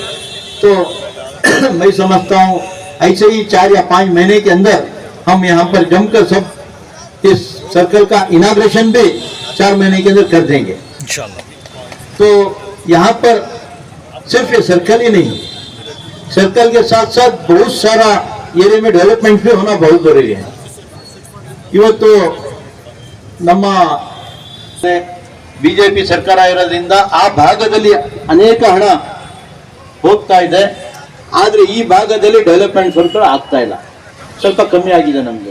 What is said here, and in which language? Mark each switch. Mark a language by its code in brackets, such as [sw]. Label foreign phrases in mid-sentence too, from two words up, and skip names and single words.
[hi] तो मैं समझता हूँ ऐसे ही 4 या 5 महीने के अंदर हम यहाँ पर जमकर सब इस सर्कल का इनाग्रेशन भी 4 महीने के अंदर कर देंगे इंशाअल्लाह। तो यहाँ पर सिर्फ ये सर्कल ही नहीं, सर्कल के साथ साथ बहुत सारा एरिया में ಡೆವಲಪ್ಮೆಂಟ್ भी होना बहुत जरूरी है। [kn] ಇವತ್ತು ನಮ್ಮ ಬಿಜೆಪಿ ಸರ್ಕಾರ ಇರೋದ್ರಿಂದ ಆ ಭಾಗದಲ್ಲಿ ಅನೇಕ ಹಣ ಹೋಗ್ತಾ ಇದೆ, ಆದ್ರೆ ಈ ಭಾಗದಲ್ಲಿ ಡೆವಲಪ್ಮೆಂಟ್ ಸ್ವಲ್ಪ ಆಗ್ತಾ ಇಲ್ಲ, ಸ್ವಲ್ಪ ಕಮ್ಮಿ ಆಗಿದೆ ನಮಗೆ।